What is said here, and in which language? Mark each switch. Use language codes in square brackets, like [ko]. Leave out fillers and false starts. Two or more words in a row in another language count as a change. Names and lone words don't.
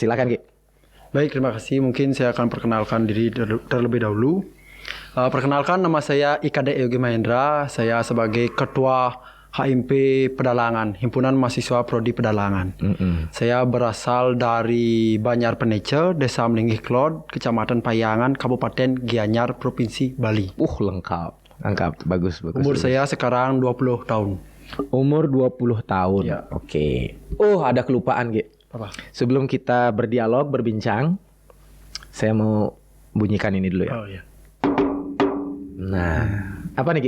[id] Silakan, Ki. Baik, terima kasih. Mungkin saya akan perkenalkan diri terlebih dahulu. Perkenalkan, nama saya IKD Yogi Mahendra. Saya sebagai Ketua HMP Pedalangan, Himpunan Mahasiswa Prodi Pedalangan. Saya berasal dari Banjar Penece, Desa Melinggih Klod, Kecamatan Payangan, Kabupaten Gianyar, Provinsi Bali. Lengkap, bagus. Umur saya sekarang 20 tahun. Umur 20 tahun. Ya. Oke. Ada kelupaan, Ki. Apa? Sebelum kita berbincang, saya mau bunyikan ini dulu ya. Oh iya. Nah, apa nih, Ki?